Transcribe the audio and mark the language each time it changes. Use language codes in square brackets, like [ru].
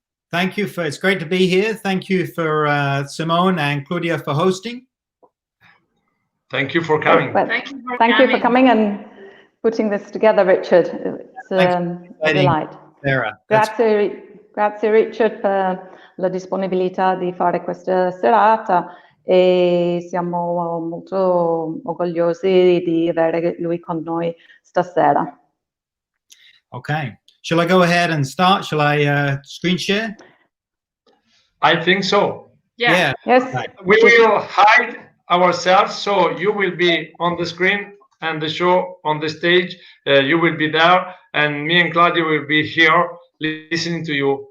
[en] Thank you it's great to be here. Thank you for Simone and Claudia for hosting. Thank you for coming. Well, Thank you for thank you for coming and putting this together, Richard. It's a delight. Sarah. [it] Grazie Richard per la disponibilità di fare questa serata e siamo molto orgogliosi di avere lui con noi stasera. [en] Okay. Shall I go ahead and start? Shall I screen share? I think so. Yeah. Yes. Right. We will hide ourselves, so you will be on the screen and the show on the stage. You will be there, and me and Claudia will be here listening to you.